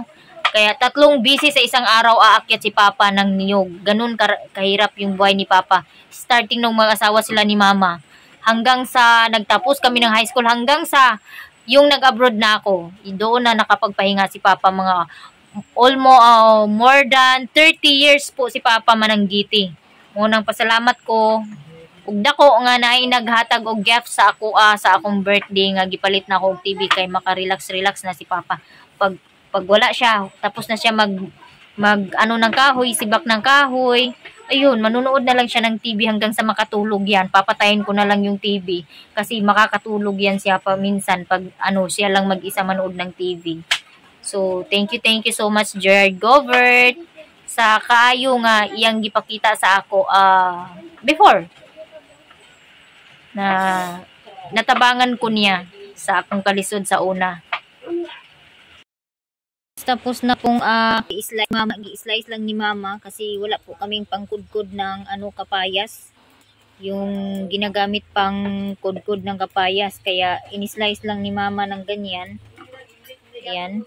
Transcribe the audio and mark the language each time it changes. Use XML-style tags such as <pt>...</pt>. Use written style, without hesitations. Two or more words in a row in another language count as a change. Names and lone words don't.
<tl>Kaya 3 busy sa isang araw aakyat si Papa ng niyog. Ganun kahirap yung buhay ni Papa. Starting nung mag-asawa sila ni Mama. Hanggang sa nagtapos kami ng</tl> <en>high school,</en> <tl>hanggang sa yung nag-abroad na ako. Doon na nakapagpahinga si Papa mga</tl> <en>almost more than 30 years</en> <tl>po si Papa mananggiti. Unang pasalamat ko.</tl> <ceb>Ug dako nga naay naghatag og gift sa ako sa akong birthday nga gipalit na ako og TV kay makarelax na si Papa.</ceb> <tl>Pag wala siya, tapos na siya mag ng kahoy, sibak ng kahoy. Ayun, manunood na lang siya ng TV hanggang sa makatulog yan. Papatayin ko na lang yung TV kasi makakatulog yan siya pa minsan pag siya lang mag-isa manood ng TV.</tl> <ceb>So,</ceb> <en>thank you so much</en> <ceb>Gerard Govert sa kaayo nga iyang gipakita sa ako before na natabangan ko niya sa akong kalisod sa una.</ceb> <tl>Tapos na pong i-slice lang ni Mama kasi wala po kaming pangkudkod ng kapayas. Yung ginagamit pang kudkod ng kapayas, kaya in-slice lang ni Mama ng ganyan. Ayan.</tl>